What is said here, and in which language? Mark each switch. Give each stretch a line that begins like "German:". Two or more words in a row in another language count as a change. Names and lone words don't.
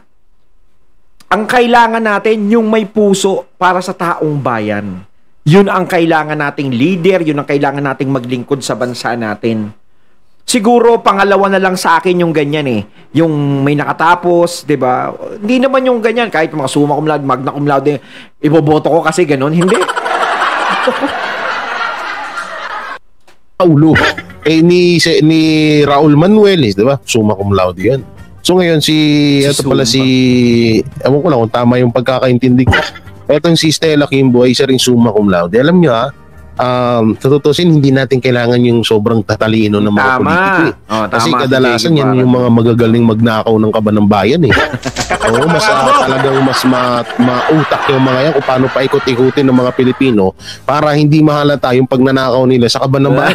Filipino: Ang kailangan natin yung may puso para sa taong bayan. Yun ang kailangan nating leader, yun ang kailangan nating maglingkod sa bansa natin. Siguro pangalawa na lang sa akin yung ganyan yung may nakatapos, 'di ba? Hindi naman yung ganyan kahit mga
Latin: summa cum laude, magna cum laude,
Filipino: iboboto ko kasi ganun, hindi. Paulo. Ni Raul Manuel, di ba?
Latin: Summa cum laude
Filipino: yan. So ngayon ito pala ewan ko lang kung tama yung pagkakaintindi ko. Etong si Stella Kimbo ay isa ring
Latin: summa cum laude.
Filipino: Alam nyo tututusin, hindi natin kailangan yung sobrang tatalino ng mga politiko kasi kadalasan yan yung mga magagaling magnakaw ng kaban ng bayan Oo, talagang mas mautak yung mga yan kung paano paikot-ikutin ng mga Pilipino para hindi mahalata yung pagnanakaw nila sa kaban ng bayan.